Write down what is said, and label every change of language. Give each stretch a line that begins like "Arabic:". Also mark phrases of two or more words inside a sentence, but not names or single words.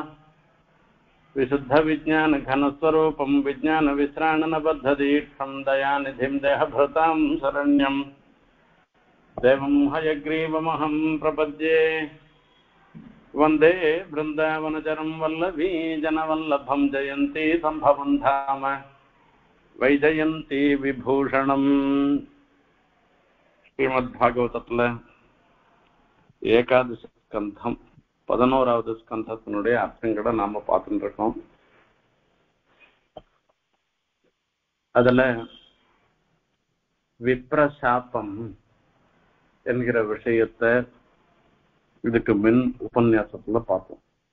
Sanskrit: विशुद्धविज्ञानघनस्वरूपं विज्ञानविश्राणनबद्धदीक्षं दयानिधिं देहभृतां शरण्यं देवं हयग्रीवमहं प्रपद्ये। वन्दे वृन्दावनचरं वल्लभी जनवल्लभं जयन्ती सम्भवं धाम वैजयन्ती विभूषणम्।
Tamil: श्रीमद्भागवतत्ल ஏகாதசி ஸ்கந்தம் 11வது ஸ்கந்தத்தினுடைய அர்த்தங்களை நாம பார்த்துட்டு இருக்கோம். அதுல விப்ரசாபம் என்கிற விஷயத்தை இதுக்கு முன் உபன்யாசத்துல பார்த்தோம்.